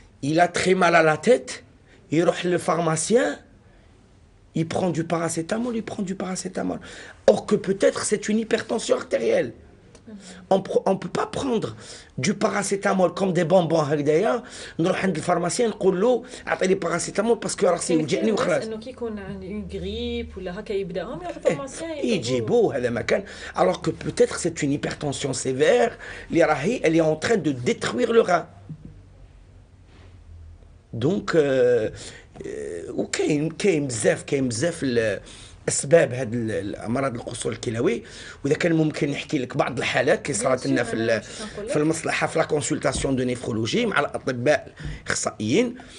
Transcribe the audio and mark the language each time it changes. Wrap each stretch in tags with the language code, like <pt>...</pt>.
<fr>il a très mal à la tête, il va le pharmacien, il prend du paracétamol, Or que peut-être c'est une hypertension artérielle. On ne peut pas prendre du paracétamol comme des bonbons</fr> <ar>هكذايا نروح عند الفارماسيان نقول له اعطيني</ar> <fr>paracétamol parce que</fr> <ar>راسي يوجعني وخلاص. انه كي يكون عنده غريب ولا هكا يبداهم يروح الفارماسيان يجيبوه هذا مكان</ar> <fr>alors que peut-être c'est une hypertension sévère</fr> <ar>اللي راهي</ar> <fr>elle est en train de détruire le rein.</fr> <ar>Donc وكاين بزاف اسباب هذه الامراض القصور الكلوي، واذا كان ممكن نحكي لك بعض الحالات اللي صارت لنا في المصلحه في لا كونسلطاسيون دو نيفرولوجي مع الاطباء الاخصائيين.</ar>